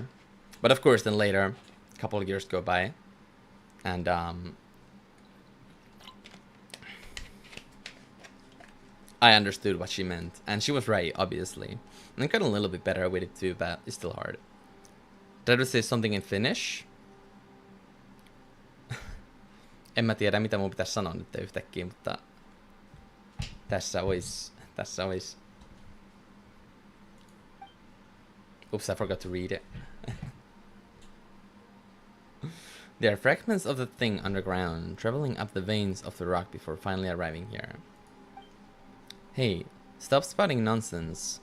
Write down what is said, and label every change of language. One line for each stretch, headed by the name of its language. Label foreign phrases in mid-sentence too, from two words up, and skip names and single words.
English: But of course then later a couple of years go by, and I understood what she meant. And she was right, obviously. And I got a little bit better with it too, but it's still hard. Did I say something in Finnish?
Finnish: En mä tiedä, mitä mun pitäisi sanoa nyt yhtäkkiä, mutta tässä ois.
English: Oops, I forgot to read it. There are fragments of the thing underground, traveling up the veins of the rock before finally arriving here. Hey, stop spouting nonsense.